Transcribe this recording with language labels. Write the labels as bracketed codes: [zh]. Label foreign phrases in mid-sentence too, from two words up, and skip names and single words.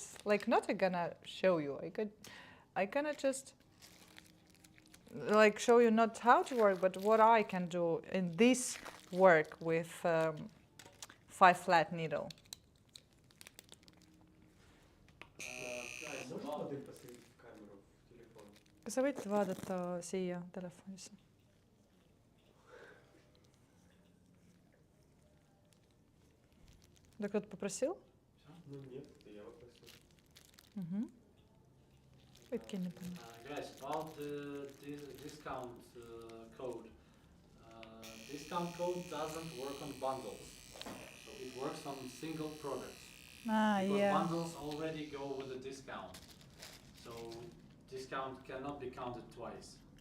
[en] Like not I gonna show you. I gonna just like show you not how to work, but what I can do in this work with 5 flat needle. Guys, [ru] Можно [en] about [ru] модель поставить в камеру в телефон? [et] Kas sa võid vaadata siia telefonisse? [ru] Да кто-то попросил? Ну нет, это я попросил. Угу. [et] Võidki enne panna. [en] guys, about this discount code. Discount code doesn't work on bundles, so it works on single products. Ah, Because yeah. bundles already go with a discount, so discount cannot be counted twice.